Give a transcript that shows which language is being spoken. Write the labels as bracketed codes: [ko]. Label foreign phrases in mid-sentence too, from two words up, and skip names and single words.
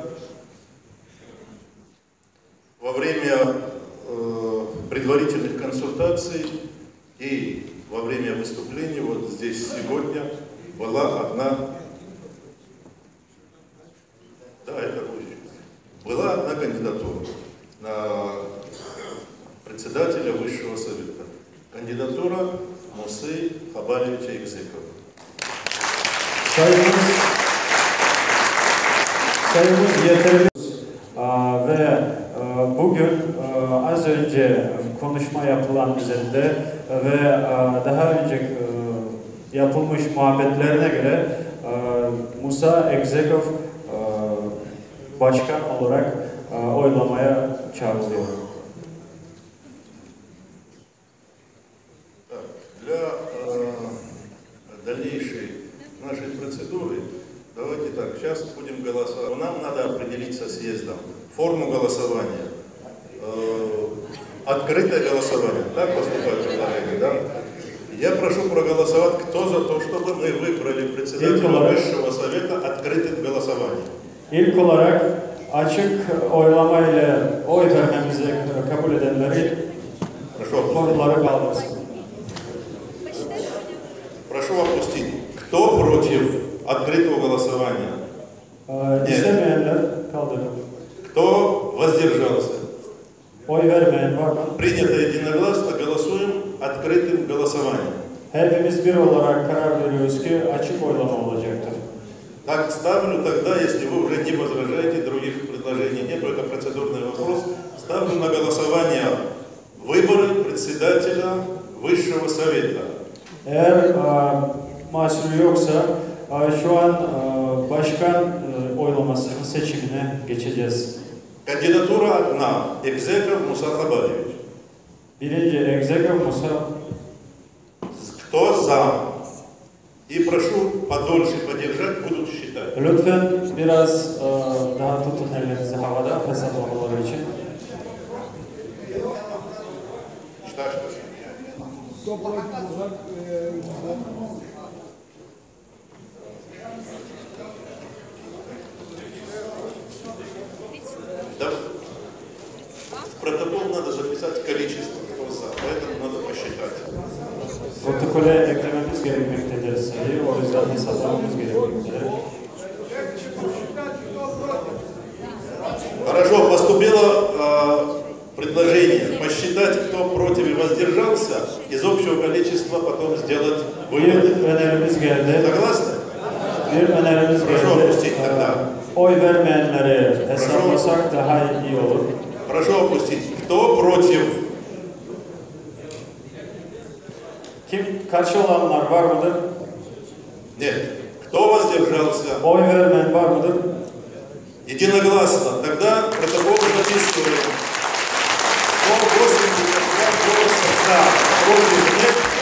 [ru] Во время предварительных консультаций и во время выступлений вот здесь сегодня была одна кандидатура на председателя Высшего Совета. Кандидатура Мусы Хабалевича Экзекова. [tr] Sayımız yeterli ve bugün az önce konuşma yapılan üzerinde ve daha önce yapılmış muhabbetlerine göre Musa Ekzekov başkan olarak oylamaya çağrılıyor. [ru] Для дальнейшей нашей процедуры, давайте так, сейчас будем голосовать. Нам надо определить со съездом форму голосования. Открытое голосование. Так поступает предложение, да? Я прошу проголосовать, кто за то, чтобы мы выбрали председателя Высшего Совета открытым голосованием. [tr] İlk olarak açık oylamayla oy vermemizi kabul edenleri formları kaldırsın. [ru] Прошу опустить. Кто против открытого голосования? [tr] İstemeyenler kaldırın. [ru] Кто воздержался? [tr] Oy vermeyen var mı? [ru] Принято единогласно, голосуем открытым голосованием. [tr] Hepimiz bir olarak karar veriyoruz ki açık oylama olacaktır. [ru] Так, ставлю тогда, если вы уже не возражаете, других предложений нет, это процедурный вопрос, ставлю на голосование выборы председателя Высшего Совета. [tr] Eğer mahsuru yoksa şu an başkan oylamasının seçimine geçeceğiz. [ru] Кандидатура одна. Экзеков Муса Хабалевич. [tr] Birinci Ekzekov Musa. [ru] Кто за? И прошу подольше подержать, будут считать. [tr] Lütfen biraz daha tutun ellerinizi havada hesaplamaları için. [ru] Кто против? Да. В протокол надо записать количество, кто за, поэтому надо посчитать. [tr] Protokole eklememiz gerekmektedir sayı, o yüzden hesaplamamız gerekmektedir. [ru] Хорошо, поступило предложение посчитать, кто против и воздержался, из общего количества потом сделать выводы. [tr] Bir önerimiz geldi. [ru] Согласны? [tr] Bir önerimiz geldi. [ru] Прошу опустить тогда. [tr] oy vermeyenleri hesaplasak daha iyi olur. [ru] Прошу опустить. Кто против? [tr] Kim karşı olanlar var mıdır? [ru] Нет. Кто воздержался? [tr] Oy vermeyen var mıdır? [ru] Единогласно. Тогда протокол записываем. 182 голоса за. Против нет.